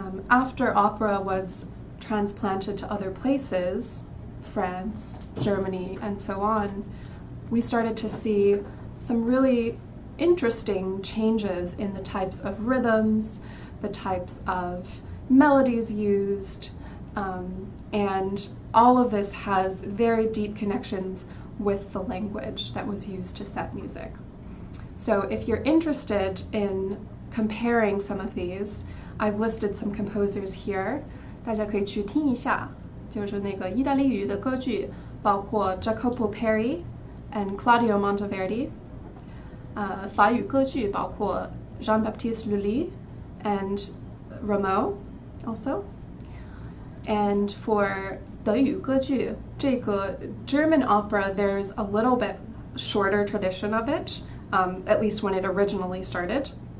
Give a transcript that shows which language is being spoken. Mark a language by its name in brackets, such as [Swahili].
[English] After opera was transplanted to other places, France, Germany, and so on, we started to see some really interesting changes in the types of rhythms, the types of melodies used, and all of this has very deep connections with the language that was used to set music. So if you're interested in comparing some of these, I've listed some composers here. [Chinese] 大家可以去听一下，就是那个意大利语的歌剧，包括 Jacopo Peri and Claudio Monteverdi. 法语歌剧包括 Jean-Baptiste Lully and Rameau also. [English] And for [Chinese] 德语歌剧，这个 [English] German opera, there's a little bit shorter tradition of it, at least when it originally started.